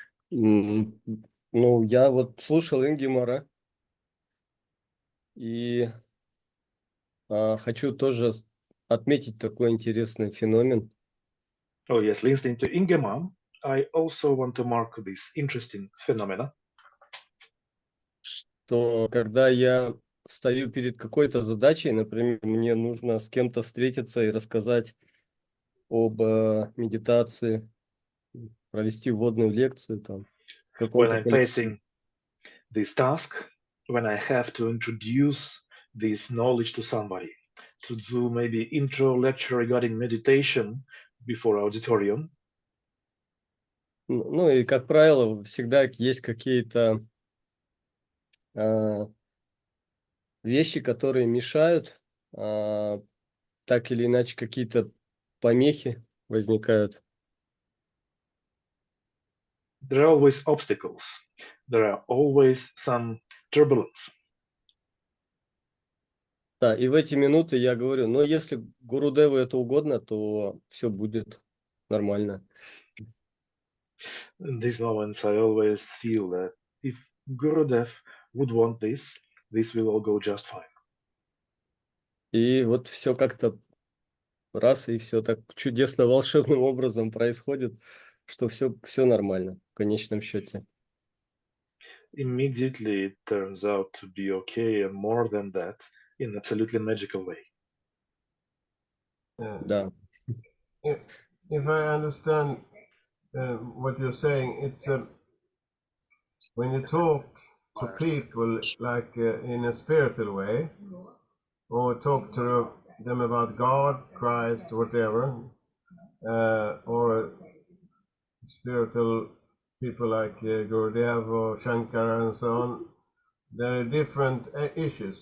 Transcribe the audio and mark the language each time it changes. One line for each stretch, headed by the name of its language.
Russian: Ну, я вот слушал Ингемара и хочу тоже отметить такой интересный феномен.
English: Oh, yes, listening to Ingemar, I also want to mark this interesting phenomena.
Russian: Что когда я стою перед какой-то задачей, например, мне нужно с кем-то встретиться и рассказать об медитации, провести вводную лекцию там.
English: When I'm facing this task, when I have to introduce this knowledge to somebody, to do maybe intro lecture regarding meditation before auditorium.
Russian: Ну и, как правило, всегда есть какие-то вещи, которые мешают, так или иначе какие-то помехи возникают.
English: There are always obstacles. There are always some turbulence.
Russian: Да, и в эти минуты я говорю, но если Гурудеву это угодно, то все будет нормально.
English: In these moments, I always feel that if Gurudev would want this, this will all go just fine.
Russian: И вот все как-то раз, и все так чудесно, волшебным образом происходит, что все нормально в конечном счете.
English: Immediately, it turns out to be okay, and more than that, in an absolutely magical way.
Russian: Да.
English: If I understand what you're saying, it's when you talk to people like in a spiritual way, or talk to them about God, Christ, whatever, or spiritual people like Gurudev or Shankara and so on, there are different issues.